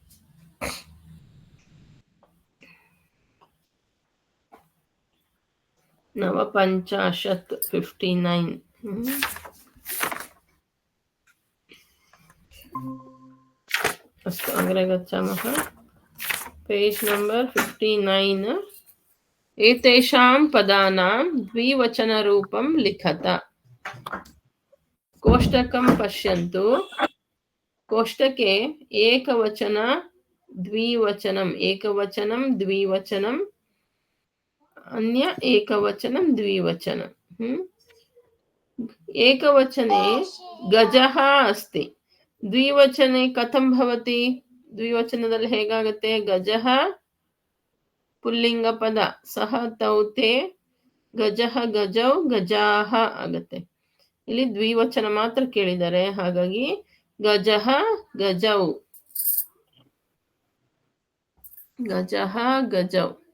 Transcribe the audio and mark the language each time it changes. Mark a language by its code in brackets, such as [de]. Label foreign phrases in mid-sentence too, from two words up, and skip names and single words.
[sa] ನವಪಂಚಾಶತ್ 59. ಅಸ್ತು ಅಗ್ರೆ ಗಚ್ಚಾಮಃ. [en] page number 59. [sa] ಏತೇಷಾಂ ಪದಾನಾಂ ದ್ವಿವಚನ ರೂಪಂ ಲಿಖತ. ಕೋಷ್ಟಕಂ ಪಶ್ಯಂತು. ಕೋಷ್ಟಕೆ ಏಕವಚನ ದ್ವಿವಚನಂ, ಏಕವಚನಂ ದ್ವಿವಚನಂ, ಅನ್ಯ ಏಕವಚನಂ ದ್ವಿವಚನಂ. ಏಕವಚನೆ ಗಜಃ ಅಸ್ತಿ. ದ್ವಿವಚನೆ ಕಥಂ ಭವತಿ? [kn] ದ್ವಿವಚನದಲ್ಲಿ ಹೇಗಾಗತ್ತೆ? [sa] ಗಜಃ ಪುಲ್ಲಿಂಗ ಪದ, ಸಹ ತೌ ತೇ, ಗಜಃ ಗಜೌ ಗಜಾಹ ಆಗತ್ತೆ. [kn] ಇಲ್ಲಿ ದ್ವಿವಚನ ಮಾತ್ರ ಕೇಳಿದ್ದಾರೆ, ಹಾಗಾಗಿ [sa] ಗಜಃ ಗಜೌ, ಗಜಃ ಗಜೌ.